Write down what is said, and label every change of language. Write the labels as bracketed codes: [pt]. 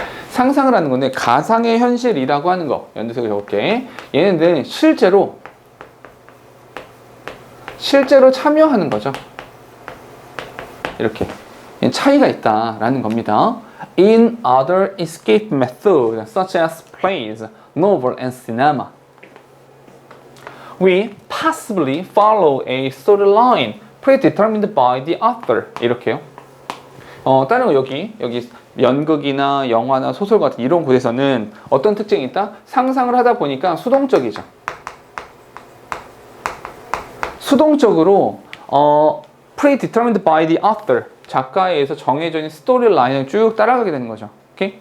[ko] 상상을 하는 건데, 가상의 현실이라고 하는 거, 연두색을 적을게. 얘네들은 실제로 참여하는 거죠. 이렇게 차이가 있다라는 겁니다. [en] In other escape methods such as plays, novel, and cinema, we possibly follow a storyline predetermined by the author. [ko] 이렇게요. 다른 거 여기 연극이나 영화나 소설 같은 이런 곳에서는 어떤 특징이 있다? 상상을 하다 보니까 수동적이죠. 수동적으로 [en] predetermined by the author, [ko] 작가에 의해서 정해져 있는 스토리 라인을 쭉 따라가게 되는 거죠. 오케이?